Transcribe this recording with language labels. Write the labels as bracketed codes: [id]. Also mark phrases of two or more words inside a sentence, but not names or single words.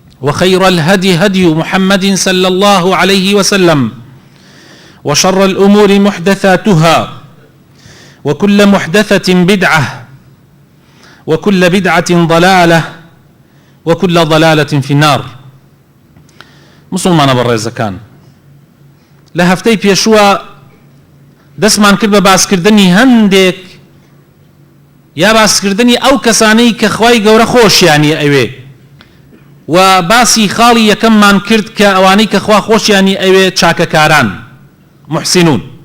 [ar] وخير الهدي هدي محمد صلى الله عليه وسلم وشر الأمور محدثاتها وكل محدثة بدعة وكل بدعة ضلالة وكل ضلالة في النار. [ckb] مسلمان بەڕێزەکان، لە هەفتەی پێشووە دەستمان کرد بە باسکردنی هەندێک یا باسکردنی ئەو کەسانەی کە خوای گەورە خۆشیانی ئەوێ و باسی خاڵی یەکەممان کرد کە ئەوانەی کە خوا خۆشیانی ئەوێ چاکەکاران محسینون.